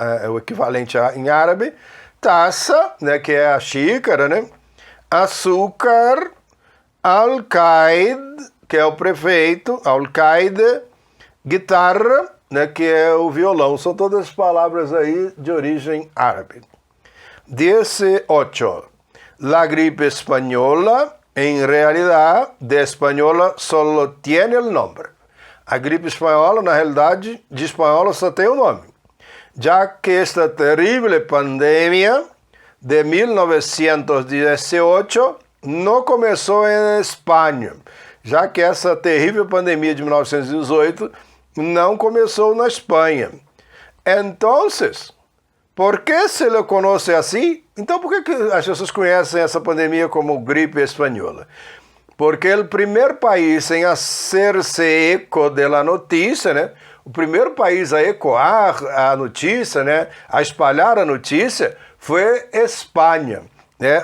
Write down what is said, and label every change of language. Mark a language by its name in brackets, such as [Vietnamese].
[Portuguese] o equivalente em árabe, taça, né, que é a xícara, né, açúcar, alcaide, que é o prefeito, alcaide, guitarra, né, que é o violão. São todas palavras aí de origem árabe. 18. [Spanish] La gripe española, en realidad, de española solo tiene el nombre. [Portuguese] A gripe espanhola, na realidade, de espanhola só tem o nome. Já que esta terrível pandemia de 1918 não começou em Espanha, já que essa terrível pandemia de 1918 não começou na Espanha. [Spanish] Entonces, ¿por qué se le conoce así? [Portuguese] Então, por que as pessoas conhecem essa pandemia como gripe espanhola? Porque o primeiro país em hacer-se eco da notícia, né? O primeiro país a ecoar a notícia, né? A espalhar a notícia, foi Espanha. Né?